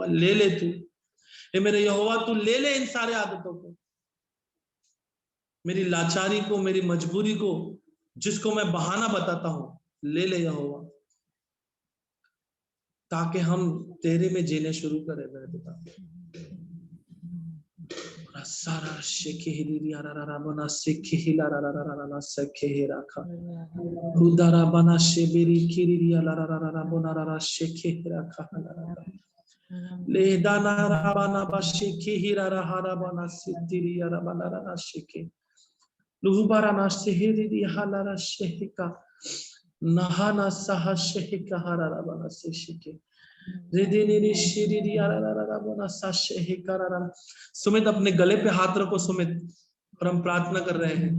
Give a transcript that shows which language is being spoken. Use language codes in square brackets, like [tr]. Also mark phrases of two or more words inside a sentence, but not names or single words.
[hi] ले ले तू, ये मेरे यहोवा तू ले ले इन सारे आदतों को, मेरी लाचारी को, मेरी मजबूरी को, जिसको मैं बहाना बताता हूं, ले ले यहोवा, ताकि हम तेरे में जीने शुरू करें मेरे पिता। सारा शेखे हिलिया रा बना शेखे हिला रा शेखे हिरा खा उदारा बना शेबेरी खिरिया रा बना रा शेखे हिरा खा ले दाना रा बना बा शेखे हिरा रा बना सिद्धिरिया रा बना रा शेखे लुहुबारा ना शेहेरी हाला रा शेहिका नहाना सहा शेहिका हरा रा बना शेखे सुमित अपने गले पे हाथ रखो सुमित, और हम प्रार्थना कर रहे हैं।